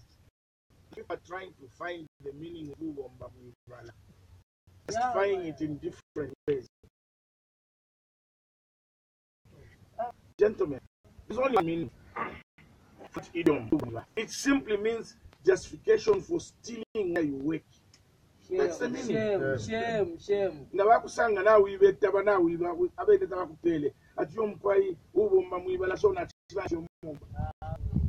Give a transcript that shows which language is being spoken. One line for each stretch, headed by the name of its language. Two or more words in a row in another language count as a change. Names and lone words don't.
English: People are trying to find the meaning of
Bemba: Ugomba Muibala,
English: justifying it in different ways. Gentlemen, it's only a meaning. It simply means justification for stealing where you work. That's the meaning. Shame.
Bemba: Nabakusanga na wibetaba na wiba abete tabakupele ati omkwai ubomba mwibala so na chibasho mumba.